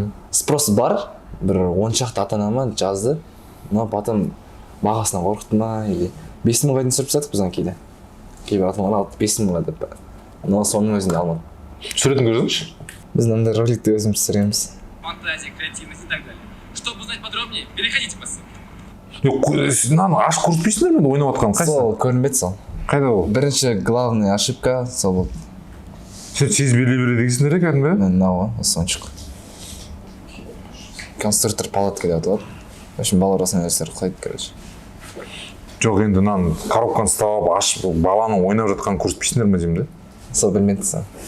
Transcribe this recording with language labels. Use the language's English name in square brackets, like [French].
[Kazakh] Спрос бар, бір 10 шақты ата-анама жазды, [Russian] но потом [Kazakh] бағасынан қорқытты ма, или 5 мыңға дейін түсіріп тастадық біз кейде. Кейбір ата-аналар алды 5 мыңға деп, но соның өзінде алмады. Суретін көрсеңізші? Біз мынандай роликті өзіміз түсіреміз. [Russian] Фантазия, креативность и так далее. Чтобы узнать подробнее, переходите по ссылке. [Kazakh] Мынаны ашып көрсетпейсіңдер ме ойнап жатқанын? Қайсысы? Сол көрінбеді сол. Қайда ол? Бірінші [Russian] главный ошибка [Kazakh] сол болды. Сен тез бере дегенсіңдер кәдімгі? Мен мынау осы ойыншық. Конструктор палатка деп аталады. [Russian] В общем, [Kazakh] балалар осындай нәрселер ұқсайды, короче. Жоқ, енді мынаны коробканы ұстап ашып баланың ойнап жатқанын көрсетпейсіңдер ме деймін де? Сол білмеді сан.